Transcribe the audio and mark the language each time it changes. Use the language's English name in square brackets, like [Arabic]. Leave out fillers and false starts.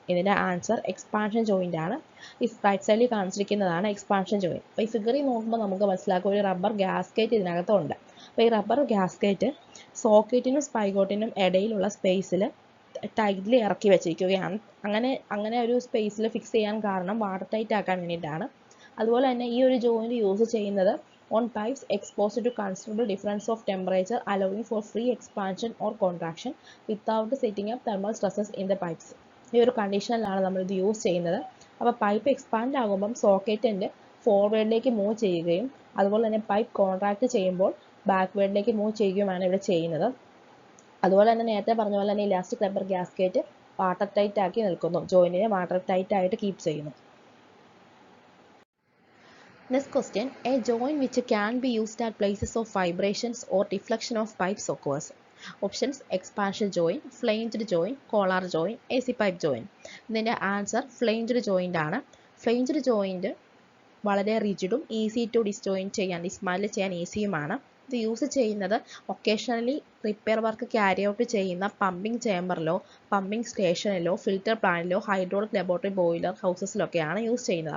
[Malayalam] ഇതിൻ്റെ answer expansion joint ആണ്. ഈ റൈറ്റ് സൈഡിൽ കാണിച്ചിരിക്കുന്നതാണ് എക്സ്പാൻഷൻ ജോയിൻ. അപ്പോൾ ഈ ഫിഗറിൽ നോക്കുമ്പോൾ നമുക്ക് മനസ്സിലാക്കും ഒരു റബ്ബർ ഗ്യാസ്കേറ്റ് ഇതിനകത്തുണ്ട്. അപ്പോൾ ഈ റബ്ബർ ഗ്യാസ്കേറ്റ് സോക്കറ്റിനും സ്പൈഗോട്ടിനും ഇടയിലുള്ള സ്പേസിൽ ടൈറ്റ്ലി ഇറക്കി വെച്ചിരിക്കുകയാണ്. അങ്ങനെ ഒരു സ്പേസിൽ ഫിക്സ് ചെയ്യാൻ കാരണം വാട്ടർ ടൈറ്റ് ആക്കാൻ വേണ്ടിയിട്ടാണ്. അതുപോലെ തന്നെ ഈ ഒരു ജോയിൻറ്റ് യൂസ് ചെയ്യുന്നത് [English] on pipes exposed to considerable difference of temperature, allowing for free expansion or contraction without setting up thermal stresses in the pipes. [Malayalam] ഈ ഒരു കണ്ടീഷനിലാണ് നമ്മൾ ഇത് യൂസ് ചെയ്യുന്നത്. അപ്പോൾ പൈപ്പ് എക്സ്പാൻഡ് ആകുമ്പം സോക്കറ്റിൻ്റെ ഫോർവേഡിലേക്ക് മൂവ് ചെയ്യുകയും അതുപോലെ തന്നെ പൈപ്പ് കോൺട്രാക്ട് ചെയ്യുമ്പോൾ ബാക്ക്വേഡിലേക്ക് മൂവ് ചെയ്യുകയുമാണ് ഇവിടെ ചെയ്യുന്നത്. അതുപോലെ തന്നെ നേരത്തെ പറഞ്ഞ പോലെ തന്നെ ഇലാസ്റ്റിക് റബ്ബർ ഗ്യാസ്കേറ്റ് വാട്ടർ ടൈറ്റ് ആക്കി നിൽക്കുന്നു, ജോയിൻറ്റിനെ വാട്ടർ ടൈറ്റ് ആയിട്ട് കീപ്പ് ചെയ്യുന്നു. [English] Next question, a joint which can be used at places of vibrations or deflection of pipes occurs. Options: expansion joint, flanged joint, collar joint, AC pipe joint. [Malayalam] ഇതിൻ്റെ answer flanged joint ആണ്. flanged joint വളരെ റിജിഡും easy to dismantle ചെയ്യാൻ ഈസിയുമാണ്. ഇത് use ചെയ്യുന്നത് occasionally repair work carry out ചെയ്യുന്ന pumping ചേമ്പറിലോ pumping സ്റ്റേഷനിലോ filter പ്ലാന്റിലോ hydraulic laboratory boiler ഹൗസസിലൊക്കെയാണ് use ചെയ്യുന്നത്.